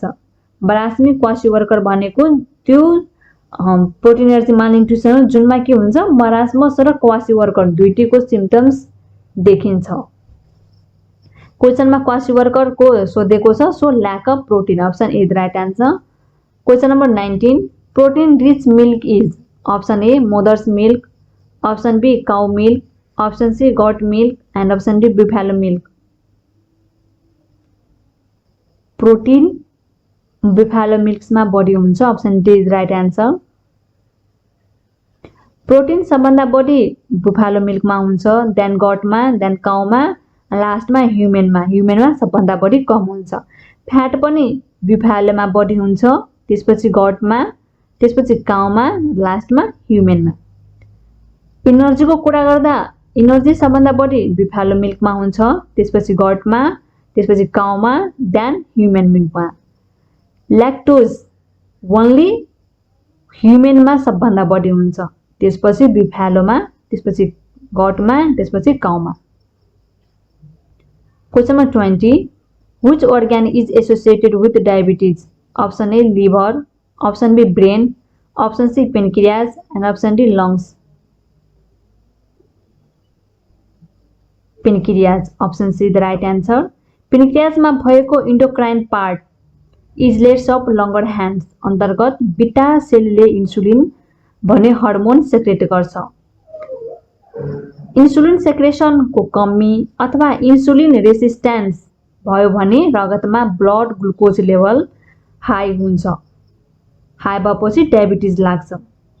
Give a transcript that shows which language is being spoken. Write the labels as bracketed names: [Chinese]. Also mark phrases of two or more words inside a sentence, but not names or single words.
[Nepali] मरासमिक क्वासिवर्कर भनेको त्यो [English] protein energy malnutrition [Nepali] हो जुनमा के हुन्छ, मरासमस र क्वासिवर्कर दुईटैको सिम्पटम्स देखिन्छ। क्वेश्चनमा क्वासिवर्कर को सोधेको छ, [English] so lack of protein. option A the right answer. question number 19, protein rich milk is option A mother's milk, option B cow milk, option C goat milk, and option D buffalo milk. [Nepali] प्रोटीन [English] buffalo milksमा [Nepali] बढी हुन्छ, [English] option D is right answer. [Nepali] प्रोटीन सबभन्दा बढी [English] buffalo milkमा [Nepali] हुन्छ, देन गटमा, देन काउमा, लास्टमा ह्युमनमा सबभन्दा बढी कम हुन्छ। फ्याट पनि बुफेलोमा बढी हुन्छ, त्यसपछि गटमा, त्यसपछि काउमा, लास्टमा ह्युमनमा। इनर्जीको कुरा गर्दा इनर्जी सबभन्दा बढी [English] buffalo milkमा [Nepali] हुन्छ, त्यसपछि गटमा, त्यसपछि काउमा, देन [English] human milkमा। lactose only [Nepali] ह्युमनमा सबभन्दा बढी हुन्छ, त्यसपछि बुफेलोमा, त्यसपछि गटमा, त्यसपछि काउमा। [English] Question number 20, which organ is associated with diabetes? Option A liver, option B brain, option C pancreas, and option D lungs. Pancreas, option C the right answer. [Nepali] Pancreas मा भएको [English] endocrine part islets of Langerhans [Nepali] अन्तर्गत [English] beta cellले [Nepali] इन्सुलिन भन्ने हर्मोन सेक्रेट गर्छ। [English] insulin secretion [Nepali] को कमी अथवा [English] insulin resistance [Nepali] भयो भने रगतमा [English] blood glucose level high [Nepali] हुन्छ, हाई भएपछि डायबिटिज लाग्छ।